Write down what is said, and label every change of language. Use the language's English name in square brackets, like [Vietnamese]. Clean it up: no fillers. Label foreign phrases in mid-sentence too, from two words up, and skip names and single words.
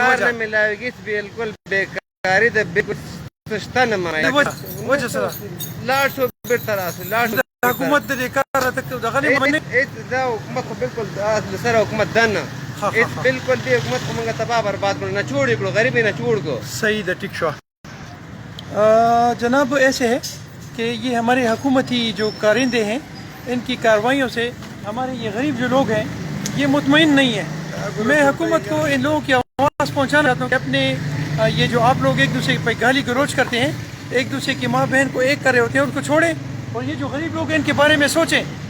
[Pashto] کار نه میلاوېږي بالکل بېکاري ده بالکل شته نه وجه څه ده؟ لاړ شو بېرته راسو لاړ شو حکومت د دې کار دغه نه مني. دا حکومت خو بالکل له سره حکومت ده نه بالکل دې حکومت خو موږ تباه برباد کړو نه چوړ کړو غریب یې نه چوړ کړو. صحیح ده ٹھیک شو. [Urdu] جناب ایسے ہے کہ یہ ہمارے حکومتی جو کارندے ہیں ان کی کارروائیوں سے ہمارے یہ غریب جو لوگ ہیں یہ مطمئن نہیں ہے. میں حکومت کو ان لوگوں کی آواز پہنچانا چاہتا ہوں کہ اپنے یہ جو آپ لوگ ایک دوسرے پر گالی گلوچ کرتے ہیں ایک دوسرے کی ماں بہن کو ایک کر رہے ہوتے ہیں ان کو چھوڑیں اور یہ جو غریب لوگ ہیں ان کے بارے میں سوچیں.